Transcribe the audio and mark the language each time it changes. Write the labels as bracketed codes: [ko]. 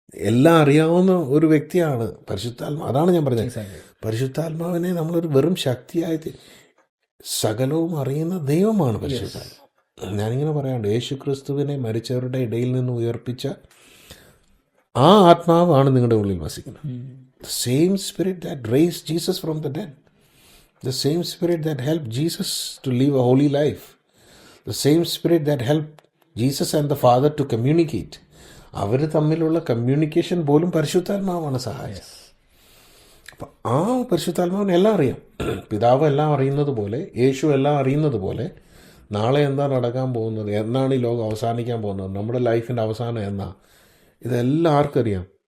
[ml] എല്ലാം അറിയാവുന്ന ഒരു വ്യക്തിയാണ് പരിശുദ്ധാത്മാവ്. അതാണ് ഞാൻ പറഞ്ഞത്, പരിശുദ്ധാത്മാവിനെ നമ്മളൊരു വെറും ശക്തിയായിട്ട് സകലവും അറിയുന്ന ദൈവമാണ് പരിശുദ്ധാത്മാവ്. ഞാനിങ്ങനെ പറയാണ്ട്, യേശു ക്രിസ്തുവിനെ മരിച്ചവരുടെ ഇടയിൽ നിന്ന് ഉയർപ്പിച്ച ആ ആത്മാവാണ് നിങ്ങളുടെ ഉള്ളിൽ വസിക്കുന്നത്. [en] The same spirit that raised Jesus from the dead, the same spirit that helped Jesus to live a holy life, the same spirit that helped Jesus and the father to communicate. [ml] അവർ തമ്മിലുള്ള communication പോലും പരിശുദ്ധാത്മാവാണ് സഹായിച്ചത്. അപ്പം ആ പരിശുദ്ധാത്മാവിന് എല്ലാം അറിയാം. പിതാവ് എല്ലാം അറിയുന്നത് പോലെ, യേശു എല്ലാം അറിയുന്നത് പോലെ, നാളെ എന്താ നടക്കാൻ പോകുന്നത്, എന്നാണ് ഈ ലോകം അവസാനിക്കാൻ പോകുന്നത്, നമ്മുടെ ലൈഫിൻ്റെ അവസാനം എന്നാ, ഇതെല്ലാം ആർക്കറിയാം?